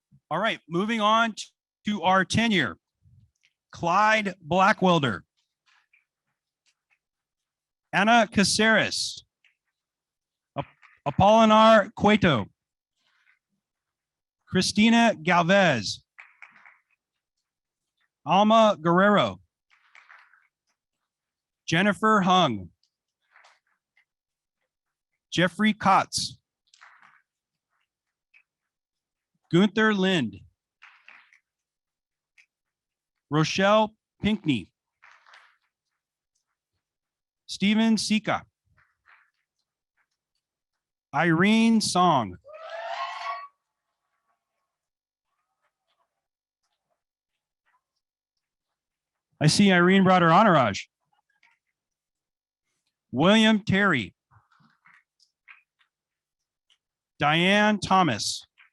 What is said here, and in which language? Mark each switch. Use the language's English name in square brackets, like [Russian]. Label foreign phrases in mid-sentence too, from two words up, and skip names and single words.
[English] All right, moving on to our tenure. Clyde Blackwelder. Anna Caceres. Apollinar Cueto. Christina Galvez. Alma Guerrero. Jennifer Hung. Jeffrey Kotz. Gunther Lind. Rochelle Pinkney. Stephen Sika. Irene Song. I see Irene brought her entourage. William Terry. Diane Thomas.